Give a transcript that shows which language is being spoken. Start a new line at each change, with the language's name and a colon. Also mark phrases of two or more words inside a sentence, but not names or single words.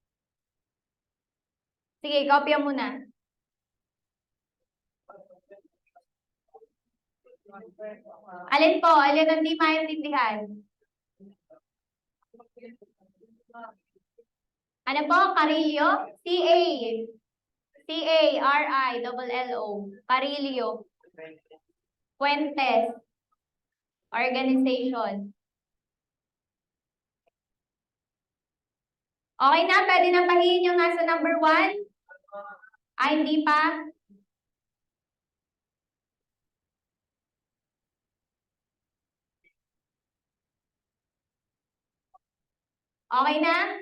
Filipino: Sige, kopya muna. Alin po? Alin ang di maintindihan? Ano po? Carrillo? C-A-R-I-L-L-O. Carrillo Puentes Organization. Okay na? Pwede na pahihin yung nasa number 1? Ay, hindi pa? Okay na?